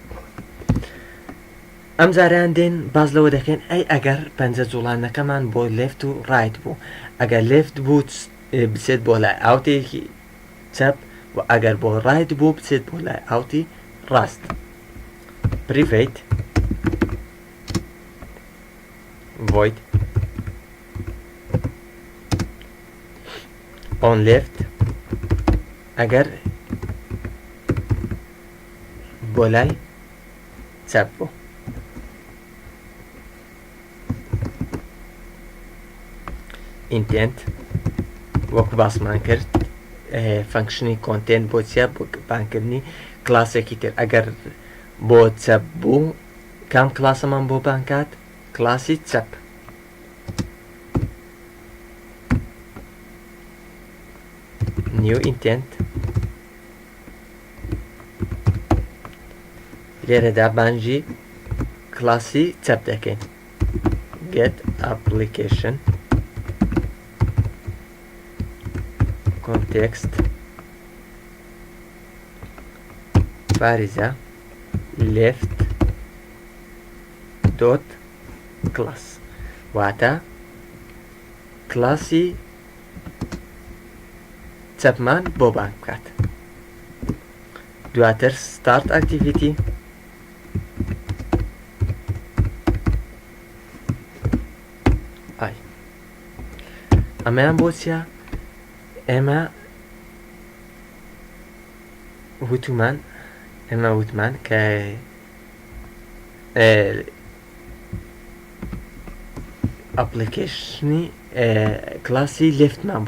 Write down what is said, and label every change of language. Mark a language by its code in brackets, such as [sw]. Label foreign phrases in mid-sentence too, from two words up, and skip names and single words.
[ckb] ئەم جاریان دێن باز لەوە دەکەین ئەی ئەگەر پەنجە جوڵانەکەمان بۆ لێفت و ڕایت بوو ئەگەر لێفت بوو بچێت بۆ لای ئاوتێکی چەپ و ئەگەر بۆ ڕایت بوو بچێت بۆ لای ئاوتی ڕاست private [en] void on left [ckb] ئەگەر بۆ لای چەپ بوو intent وەکو باسمان کرد فانکشنی کۆنتێنت بۆ چیە بۆ بانکردنی کلاسێکی تر ئەگەر بۆ چەپ بوو کام کلاسەمان بۆ بانکات کلاسی چەپ [en] new intent [ckb] لێرەدا بانجی کلاسی چەپ دەکەین [en] get application [ckb] context بارزة [en] left dot class [ckb] واتە کلاسی چەپمان بۆ بانگ بکات دواتر [en] start activity [ckb] ئای ئەمەیان بۆ چیە ئێمە وتمان کە ئەپلیکیشنی کلاسی لێفتمان